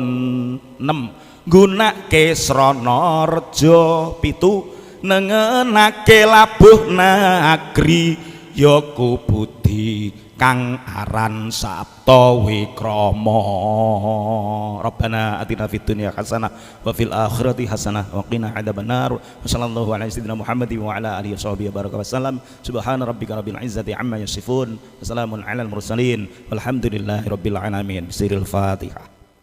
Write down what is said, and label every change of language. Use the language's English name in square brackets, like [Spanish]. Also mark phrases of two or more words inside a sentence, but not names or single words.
[Javanese] 6, nggunake srana reja. 7, nengenake labuh nagri. Yaku budi kang aran Sabto Wikrama. [Arabic] ربنا آتنا في الدنيا حسنة وفي الآخرة حسنة وقنا عذاب النار. وصلى الله على سيدنا محمد وعلى آله وصحبه وبارك وسلم. سبحان ربك رب العزة عما يصفون وسلام على المرسلين. والحمد لله رب العالمين. بسر الفاتحة.